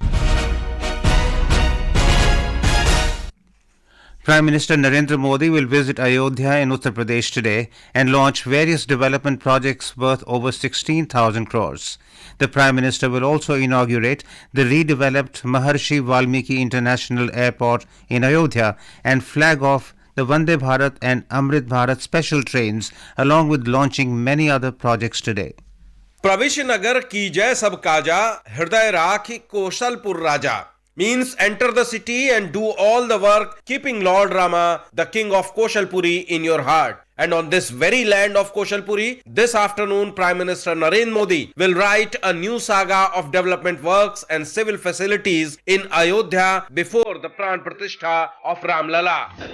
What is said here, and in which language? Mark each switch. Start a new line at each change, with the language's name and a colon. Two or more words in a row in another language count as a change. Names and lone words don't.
English: Prime Minister Narendra Modi will visit Ayodhya in Uttar Pradesh today and launch various development projects worth over 16,000 crores. The Prime Minister will also inaugurate the redeveloped Maharishi Valmiki International Airport in Ayodhya and flag off the Vande Bharat and Amrit Bharat special trains along with launching many other projects today.
Awadhi: प्रविश नगर की जय सब काजा हृदय राखी कौशलपुर राजा
English: means enter the city and do all the work keeping Lord Rama, the king of Koshalpuri, in your heart. And on this very land of Koshalpuri, this afternoon Prime Minister Narendra Modi will write a new saga of development works and civil facilities in Ayodhya before the Pran Pratishtha of Ramlala.